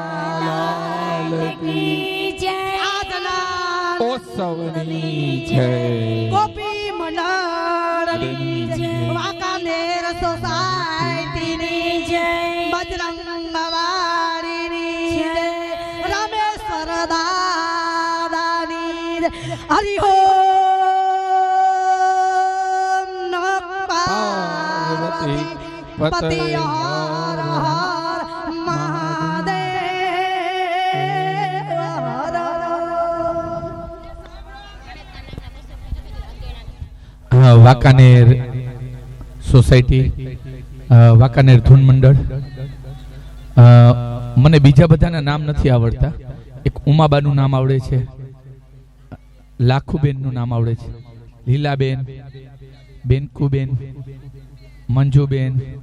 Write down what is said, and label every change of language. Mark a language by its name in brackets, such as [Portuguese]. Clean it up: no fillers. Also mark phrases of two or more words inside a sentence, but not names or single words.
[Hindi] की जय [Gujarati] આજના ગોપી મંડળ વાંકાનેર સોસાયટી બજરંગ બાવાડી રામેશ્વર દાદાની હરિ [Sanskrit] ओम नमः पार्वती पति हर हर महादेव हर हर। [Gujarati] વાંકાનેર સોસાયટી વાંકાનેર ધૂન મંડળ મને બીજા બધાના નામ નથી આવડતા એક ઉમાબાનું નામ આવડે છે લાખુબેનનું નામ આવડે છે લીલાબેન બેનકુબેન મંજુબેન